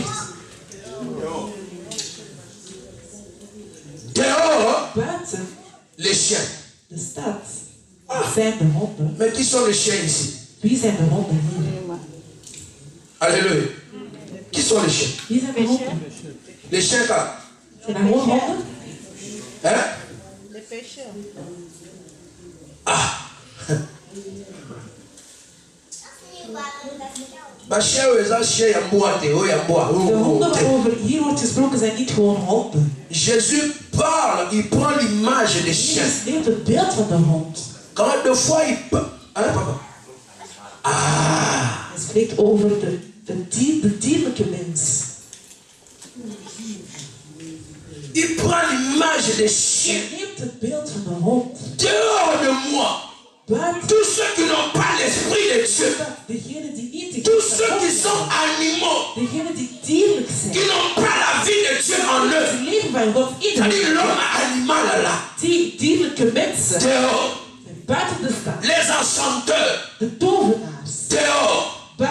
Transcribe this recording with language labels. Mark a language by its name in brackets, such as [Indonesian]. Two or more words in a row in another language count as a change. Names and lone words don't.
[French] Dehors, les chiens. Mais qui sont les chiens ici? Alléluia. Qui sont les chiens? Les chiens quoi? Hein? Les pécheurs. [Dutch] Ah. Maar chien is dat [Lingala] chien ya boate, oh ya boa. [Dutch] De honden waarover hier wordt gesproken zijn niet gewoon honden. [French] Jésus parle, il prend l'image des chiens. [Dutch] Jezus neemt het beeld van de hond. [French] Quand de fois il parle, hein papa? Ah. [Dutch] Hij spreekt over de dierlijke mens. [French] Il prend l'image des chiens. [Dutch] Hij neemt het beeld van de hond. [French] Dehors de moi. Tous ceux qui n'ont pas l'esprit de Dieu, tous ceux qui sont animaux, qui n'ont pas la vie de Dieu en eux, c'est-à-dire l'homme animal là, dehors, les enchanteurs, dehors,